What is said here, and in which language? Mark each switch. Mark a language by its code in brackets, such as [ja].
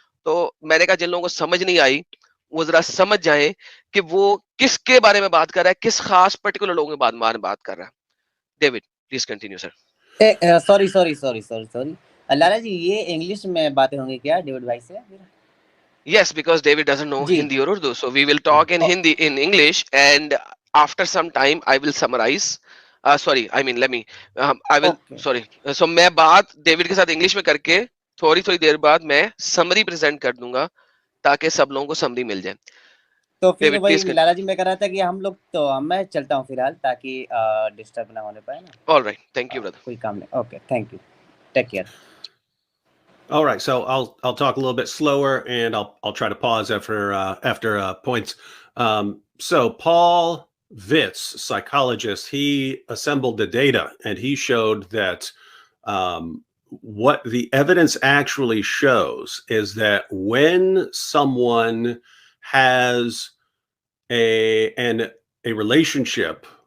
[hi] तो मैंने कहा जिन लोगों को समझ नहीं आई वो जरा समझ जाएं कि वो किसके बारे में बात कर रहा है, किस खास पर्टिकुलर लोगों के बारे में बात कर रहा है। [en] David, please continue sir. Sorry sorry sorry sorry sorry, [hi] लाला जी ये इंग्लिश में बातें होंगी क्या डेविड भाई से फिर? [en] Yes, because David doesn't know [hi] ji. [en] Hindi or Urdu, so we will talk in Hindi, in English, and after some time I will summarize. Sorry, I mean let me. I will. Okay, Sorry. [hi] So मैं बात David के साथ English में करके थोड़ी थोड़ी देर बाद मैं समरी प्रेजेंट कर दूंगा, ताकि सब लोगों को समरी मिल जाए। तो फिर डेविड वही [en] please [hi] लाला जी मैं कह रहा था कि हम लोग तो मैं चलता हूँ फिलहाल, ताकि डिस्टर्ब ना होने पाए ना। [en] All right, thank you brother. [hi] कोई काम नहीं। [en] Okay, thank you, take care. All right, so I'll talk a little bit slower, and I'll try to pause after points. So Paul Vitz, psychologist, he assembled the data, and he showed that what the evidence actually shows is that when someone has a relationship